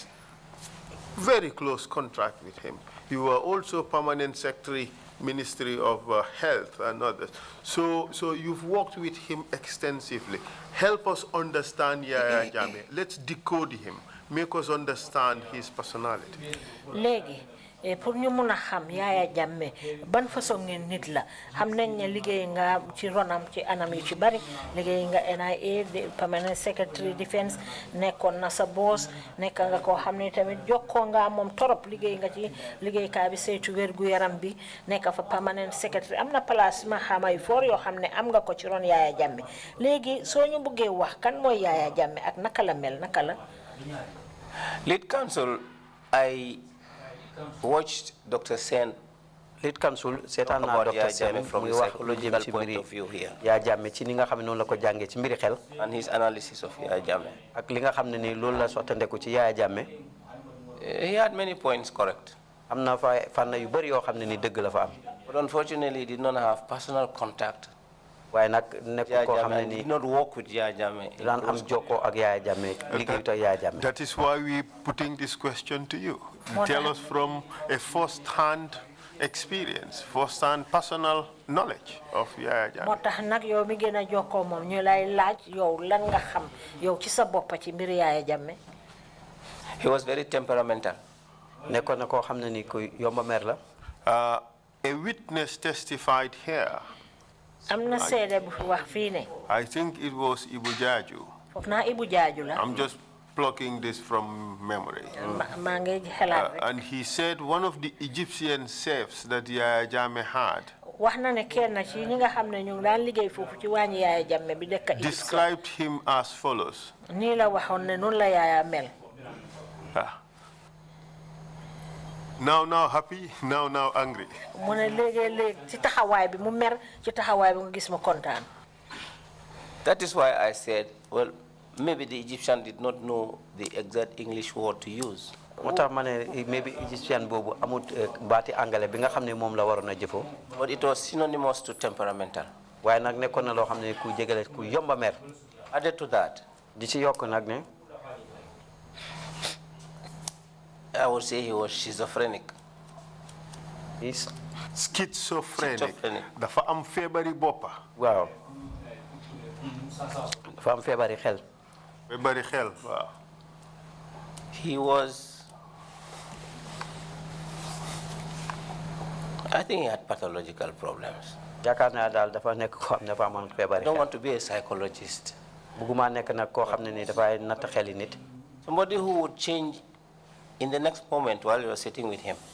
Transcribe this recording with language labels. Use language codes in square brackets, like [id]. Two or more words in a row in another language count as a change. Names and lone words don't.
[en] Very close contact with him. You are also Permanent Secretary Ministry of Health and others. So you've worked with him extensively. Help us understand Yaya Jammeh. Let's decode him. Make us understand his personality. [wo] Legi, pour ñu mëna xam Yaya Jammeh ban façon ngeen nit la xam nañ ne liggéey nga ci ronam ci anam yu ci bari liggéey nga NIA [en] Permanent Secretary Defense [wo] nekkoon na sa boss nekk nga koo xam ne tamit jokkoo nga moom torop liggéey nga ci liggéeykaay bi saytu wér gu yaram bi nekk fa [en] Permanent Secretary [wo] am na place ma xama yu foor yoo xam ne am nga ko ci ron Yaya Jammeh léegi soo ñu bëggee wax kan mooy Yaya Jammeh ak naka la mel naka la. [en] Lead counsel, I watched Dr. Sen. Lead counsel [wo] seetaan naa Dr. Sen [en] from [wo] muy [en] the [wo] wax lu jëm [en] psychological [wo] ci [en] point [wo] mbiri [en] of view here. [wo] Yaya Jammeh ci ni nga xam ne noonu la ko jàngee ci mbiri xel. [en] And his analysis of Yaya Jammeh. [wo] ak li nga xam ne ni loolu la sottandeku ci Yaya Jammeh. [en] He had many points correct. [wo] am na fa fànn yu bëri yoo xam ne ni dëgg la fa am. [en] But unfortunately, he did not have personal contact. [wo] waaye nag nekk koo xam ne ni [en] did not work with Yaya Jammeh. [wo] daan am jokkoo ak Yaya Jammeh liggéey ak Yaya Jammeh. [en] That is why we're putting this question to you. Tell us from a first-hand experience, first-hand personal knowledge of Yaya Jammeh. [wo] motax nak yow mi gëna joko mom ñu lay laaj yow lan nga xam yow ci sa bop ci mbir Yaya Jammeh. [en] He was very temperamental. [wo] Nekkoon na koo xam ne ni ku yomba mer la. [en] A witness testified here. [wo] Amna sédé bu wax fi né. [en] I think it was Ibu Jaju. [wo] Fokna Ibu Jaju la. [en] I'm just plucking this from memory. And he said one of the Egyptian chefs that Yaya Jammeh had described him as follows. Now happy, now angry. That is why I said, well, maybe the Egyptian did not know the exact English word to use. [wo] Maybe Egyptian bobu amut bati angale bi nga xamne mom la warona jëfo. [en] But it was synonymous to temperamental. [wo] Waye nak nekkon na lo xamne ku jégale ku yomba mer. [en] Added to that, [wo] di ci yok nak ne [en] I would say he was schizophrenic. He's schizophrenic. [wo] Dafa am febari bopa. Wow. Dafa am febari xel. Febari xel, wow. [en] He was, I think he had pathological problems. I don't want to be a psychologist. Somebody who would change in the next moment while you are sitting with him.